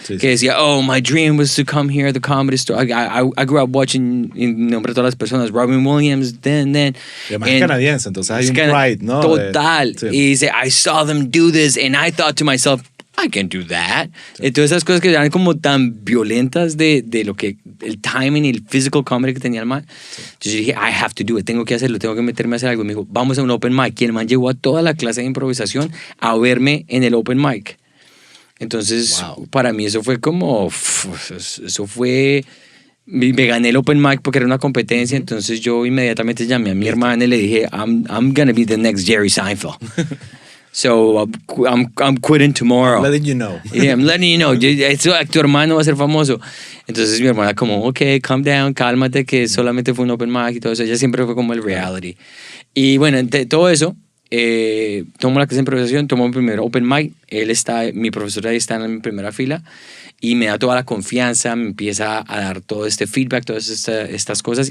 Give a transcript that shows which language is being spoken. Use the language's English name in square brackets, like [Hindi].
[Spanish] Que decía, [English] oh, my dream was to come here, the comedy store. I grew up watching, [Spanish] en nombre de todas las personas, Robin Williams, then. Y además es canadiense, entonces hay un pride, ¿no? Total. Y dice, [English] I saw them do this and I thought to myself, I can do that. [Spanish] Todas esas cosas que eran como tan violentas de lo que el timing y el physical comedy que tenía el man. Entonces yo dije, [English] I have to do it, [Spanish] tengo que hacerlo, tengo que meterme a hacer algo. Me dijo, vamos a un open mic. Y el man llegó a toda la clase de improvisación a verme en el open mic. Entonces, para mí eso fue como, eso fue... Me gané el open mic porque era una competencia, entonces yo inmediatamente llamé a mi hermana y le dije, [English] I'm gonna be the next Jerry Seinfeld. So I'm quitting tomorrow. I'm letting you know. Yeah, I'm letting you know. [Spanish] Tu hermano va a ser famoso. Entonces mi hermana como, [English] okay, calm down, [Spanish] cálmate, que solamente fue un open mic y todo eso. Ella siempre fue como el reality. Y bueno, todo eso, tomo la clase de improvisación, tomo mi primer open mic. Mi profesor ahí está en mi primera fila. Y me da toda la confianza, me empieza a dar todo este feedback, todas estas cosas.